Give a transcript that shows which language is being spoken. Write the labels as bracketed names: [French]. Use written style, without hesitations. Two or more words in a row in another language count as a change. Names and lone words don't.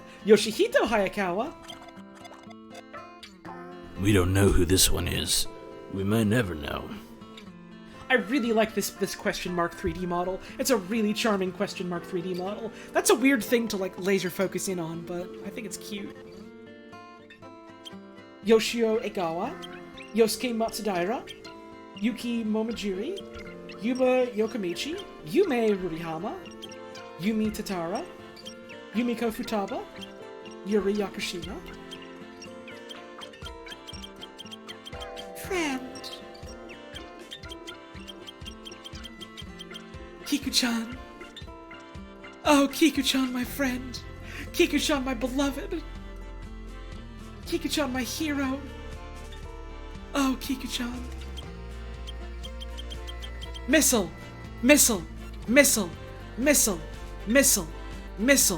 [English] Yoshihito Hayakawa. We don't know who this one is. We may never know. I really like this question mark 3D model. It's a really charming question mark 3D model. That's a weird thing to like laser focus in on, but I think it's cute. Yoshio Egawa, Yosuke Matsudaira, Yuki Momojiri, Yuba Yokomichi, Yume Rurihama, Yumi Tatara, Yumiko Futaba, Yuri Yakushima. Friend. Kiku-chan. Oh, Kiku-chan, my friend. Kiku-chan, my beloved. Kiku-chan, my hero. Oh, Kiku-chan. Missile. Missile. Missile. Missile. Missile. Missile.